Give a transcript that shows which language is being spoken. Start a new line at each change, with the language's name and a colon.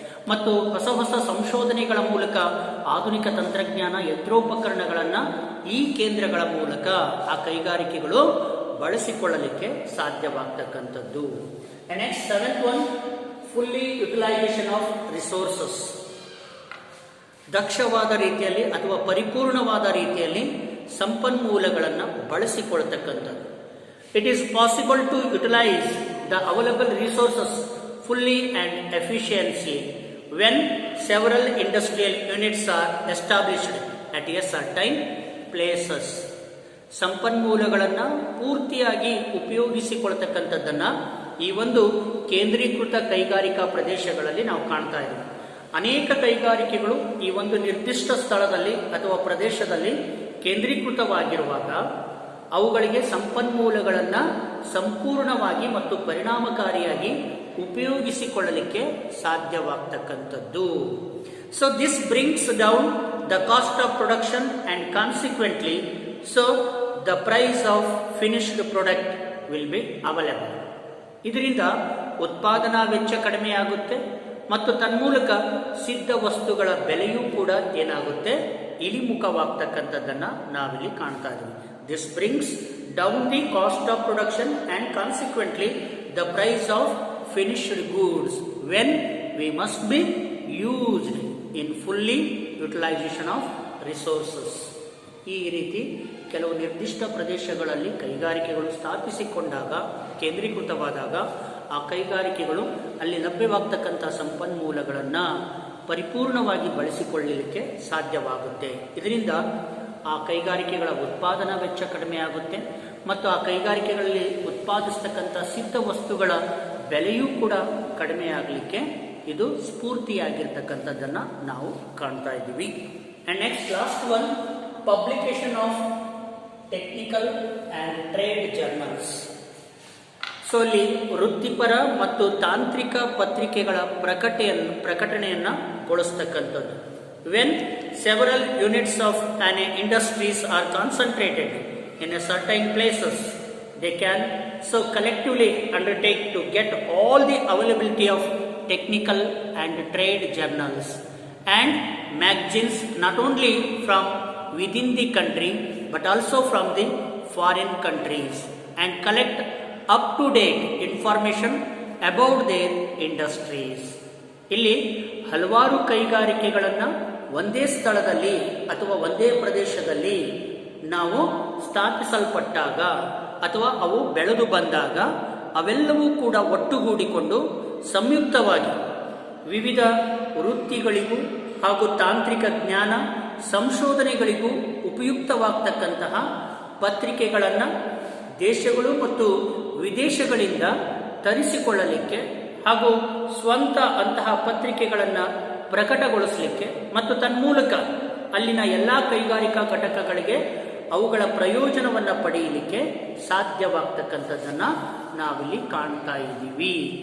Kannada: ಮತ್ತು ಹೊಸ ಹೊಸ ಸಂಶೋಧನೆಗಳ ಮೂಲಕ ಆಧುನಿಕ ತಂತ್ರಜ್ಞಾನ, ಯಂತ್ರೋಪಕರಣಗಳನ್ನು ಈ ಕೇಂದ್ರಗಳ ಮೂಲಕ ಆ ಕೈಗಾರಿಕೆಗಳು ಬಳಸಿಕೊಳ್ಳಲಿಕ್ಕೆ ಸಾಧ್ಯವಾಗ್ತಕ್ಕಂಥದ್ದು.
English: Next 7th one, fully utilisation of resources.
Kannada: ದಕ್ಷವಾದ ರೀತಿಯಲ್ಲಿ ಅಥವಾ ಪರಿಪೂರ್ಣವಾದ ರೀತಿಯಲ್ಲಿ ಸಂಪನ್ಮೂಲಗಳನ್ನು ಬಳಸಿಕೊಳ್ಳತಕ್ಕಂಥದ್ದು.
English: It is possible to utilize the available resources fully and efficiently when several industrial units are established at a certain places.
Kannada: ಸಂಪನ್ಮೂಲಗಳನ್ನು ಪೂರ್ತಿಯಾಗಿ ಉಪಯೋಗಿಸಿಕೊಳ್ಳತಕ್ಕಂಥದ್ದನ್ನು ಈ ಒಂದು ಕೇಂದ್ರೀಕೃತ ಕೈಗಾರಿಕಾ ಪ್ರದೇಶಗಳಲ್ಲಿ ನಾವು ಕಾಣ್ತಾ ಇದ್ದೀವಿ. ಅನೇಕ ಕೈಗಾರಿಕೆಗಳು ಈ ಒಂದು ನಿರ್ದಿಷ್ಟ ಸ್ಥಳದಲ್ಲಿ ಅಥವಾ ಪ್ರದೇಶದಲ್ಲಿ ಕೇಂದ್ರೀಕೃತವಾಗಿರುವಾಗ ಅವುಗಳಿಗೆ ಸಂಪನ್ಮೂಲಗಳನ್ನು ಸಂಪೂರ್ಣವಾಗಿ ಮತ್ತು ಪರಿಣಾಮಕಾರಿಯಾಗಿ ಉಪಯೋಗಿಸಿಕೊಳ್ಳಲಿಕ್ಕೆ ಸಾಧ್ಯವಾಗ್ತಕ್ಕಂಥದ್ದು.
English: So this brings down the cost of production and consequently so the price of finished product will be available.
Kannada: ಇದರಿಂದ ಉತ್ಪಾದನಾ ವೆಚ್ಚ ಕಡಿಮೆಯಾಗುತ್ತೆ ಮತ್ತು ತನ್ಮೂಲಕ ಸಿದ್ಧ ವಸ್ತುಗಳ ಬೆಲೆಯೂ ಕೂಡ ಏನಾಗುತ್ತೆ, ಇಳಿಮುಖವಾಗ್ತಕ್ಕಂಥದ್ದನ್ನು ನಾವಿಲ್ಲಿ ಕಾಣ್ತಾ ಇದ್ದೀವಿ.
English: This brings down the cost of production and consequently the price of finished goods when we must be used in fully utilization of resources.
Kannada: ಈ ರೀತಿ ಕೆಲವು ನಿರ್ದಿಷ್ಟ ಪ್ರದೇಶಗಳಲ್ಲಿ ಕೈಗಾರಿಕೆಗಳು ಸ್ಥಾಪಿಸಿಕೊಂಡಾಗ, ಕೇಂದ್ರೀಕೃತವಾದಾಗ ಆ ಕೈಗಾರಿಕೆಗಳು ಅಲ್ಲಿ ಲಭ್ಯವಾಗ್ತಕ್ಕಂಥ ಸಂಪನ್ಮೂಲಗಳನ್ನು ಪರಿಪೂರ್ಣವಾಗಿ ಬಳಸಿಕೊಳ್ಳಲಿಕ್ಕೆ ಸಾಧ್ಯವಾಗುತ್ತೆ. ಇದರಿಂದ ಆ ಕೈಗಾರಿಕೆಗಳ ಉತ್ಪಾದನಾ ವೆಚ್ಚ ಕಡಿಮೆ ಆಗುತ್ತೆ ಮತ್ತು ಆ ಕೈಗಾರಿಕೆಗಳಲ್ಲಿ ಉತ್ಪಾದಿಸ್ತಕ್ಕಂಥ ಸಿದ್ಧ ವಸ್ತುಗಳ ಬೆಲೆಯೂ ಕೂಡ ಕಡಿಮೆ ಆಗಲಿಕ್ಕೆ ಇದು ಸ್ಫೂರ್ತಿಯಾಗಿರ್ತಕ್ಕಂಥದ್ದನ್ನು ನಾವು ಕಾಣ್ತಾ ಇದ್ದೀವಿ.
English: And next last one, publication of technical and trade journals.
Kannada: So ಅಲ್ಲಿ ವೃತ್ತಿಪರ ಮತ್ತು ತಾಂತ್ರಿಕ ಪತ್ರಿಕೆಗಳ ಪ್ರಕಟಣೆಯನ್ನು ಗೊಳಿಸ್ತಕ್ಕಂಥದ್ದು.
English: When several units of an industries are concentrated in a certain places, they can so collectively undertake to get all the availability of technical and trade journals and magazines, not only from within the country but also from the foreign countries, and collect up to date information about their industries.
Kannada: ಇಲ್ಲಿ ಹಲವಾರು ಕೈಗಾರಿಕೆಗಳನ್ನು ಒಂದೇ ಸ್ಥಳದಲ್ಲಿ ಅಥವಾ ಒಂದೇ ಪ್ರದೇಶದಲ್ಲಿ ನಾವು ಸ್ಥಾಪಿಸಲ್ಪಟ್ಟಾಗ ಅಥವಾ ಅವು ಬೆಳೆದು ಬಂದಾಗ ಅವೆಲ್ಲವೂ ಕೂಡ ಒಟ್ಟುಗೂಡಿಕೊಂಡು ಸಂಯುಕ್ತವಾಗಿ ವಿವಿಧ ವೃತ್ತಿಗಳಿಗೂ ಹಾಗೂ ತಾಂತ್ರಿಕ ಜ್ಞಾನ ಸಂಶೋಧನೆಗಳಿಗೂ ಉಪಯುಕ್ತವಾಗ್ತಕ್ಕಂತಹ ಪತ್ರಿಕೆಗಳನ್ನು ದೇಶಗಳು ಮತ್ತು ವಿದೇಶಗಳಿಂದ ತರಿಸಿಕೊಳ್ಳಲಿಕ್ಕೆ ಹಾಗೂ ಸ್ವಂತ ಅಂತಹ ಪತ್ರಿಕೆಗಳನ್ನು ಪ್ರಕಟಗೊಳಿಸಲಿಕ್ಕೆ ಮತ್ತು ತನ್ಮೂಲಕ ಅಲ್ಲಿನ ಎಲ್ಲ ಕೈಗಾರಿಕಾ ಘಟಕಗಳಿಗೆ ಅವುಗಳ ಪ್ರಯೋಜನವನ್ನು ಪಡೆಯಲಿಕ್ಕೆ ಸಾಧ್ಯವಾಗ್ತಕ್ಕಂಥದ್ದನ್ನು ನಾವಿಲ್ಲಿ ಕಾಣ್ತಾ ಇದ್ದೀವಿ.